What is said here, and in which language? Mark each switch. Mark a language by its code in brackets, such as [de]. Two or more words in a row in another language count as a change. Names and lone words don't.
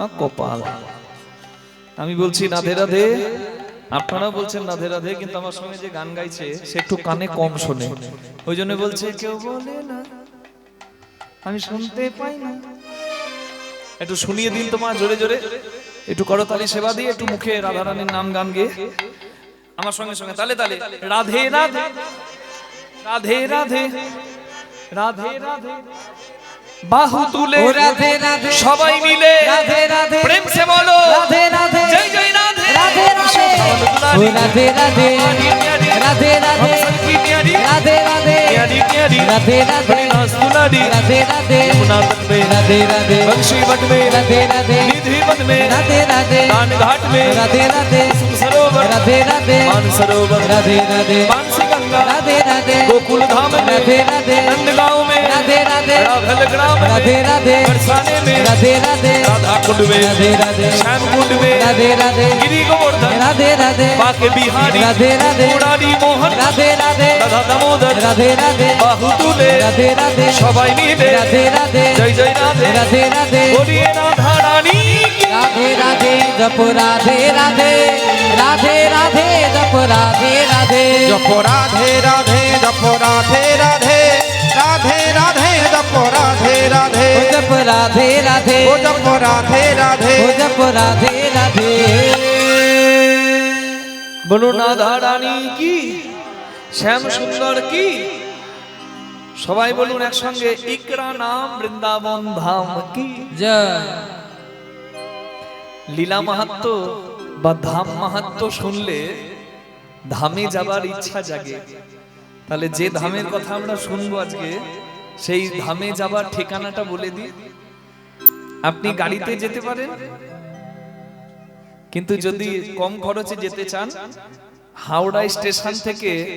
[bn] কপাল আমি বলছি রাধে রাধে আপনারা বলছেন রাধে রাধে কিন্তু আমার সঙ্গে যে গান গাইছে সে একটু কানে কম শোনে ওই জন্য বলছে কেউ বলে না আমি শুনতে পাই না একটু শুনিয়ে দিন তোমার জোরে জোরে একটু করতালি সেবা দিয়ে একটু মুখে রাধা রানীর নাম গান গেয়ে আমার সঙ্গে সঙ্গে তালে তালে রাধে রাধে রাধে রাধে রাধে রাধে বাহু তুলে ও রাধে রাধে সবাই মিলে রাধে রাধে [hi] प्रेम से बोलो [bn] রাধে রাধে জয় জয় রাধে রাধে রাধে ও রাধে রাধে রাধে রাধে রাধে রাধে [hi] प्यारी प्यारी राधे राधे नाच दुलारी राधे राधे यमुना तट में राधे राधे बंशी बट में राधे राधे निधि बन में राधे राधे दान घाट में राधे राधे सरोवर राधे राधे मानसरोवर राधे राधे मानसी गंगा राधे राधे गोकुल धाम में राधे राधे नंदगांव में राधे राधे राघल ग्राम राधे में राधे बरसाने में राधे राधे राधा कुंड में राधे राधे श्याम कुंड में राधे राधे गिरी गोवर्धन राधे राधे बाके बिहारी राधे राधे मुरारी मोहन राधे राधे राधा दामोदर राधे राधे बाहु तुले राधे राधे [bn] সবাই মিলে [hi] राधे राधे जय जय राधे राधे राधे बोलिए राधा रानी की। राधे राधे जप राधे राधे राधे राधे जप राधे राधे जप राधे राधे जप राधे राधे राधे राधे जप राधे राधे ओ जप राधे राधे ओ जप राधे राधे ओ जप राधे राधे बोलो राधा रानी की [bn] শ্যাম সুন্দর কি সবাই বলুন একসঙ্গে ইকরা নাম বৃন্দাবন ধাম কি [hi] जय [bn] লীলা মাহাত্ম্য বা ধাম মাহাত্ম্য শুনলে ধামে যাবার ইচ্ছা জাগে তাহলে যে ধামের কথা আমরা শুনবো আজকে সেই ধামে যাবার ঠিকানাটা বলে দিই আপনি গাড়িতে যেতে পারেন কিন্তু যদি কম খরচে যেতে চান হাওড়া স্টেশন থেকে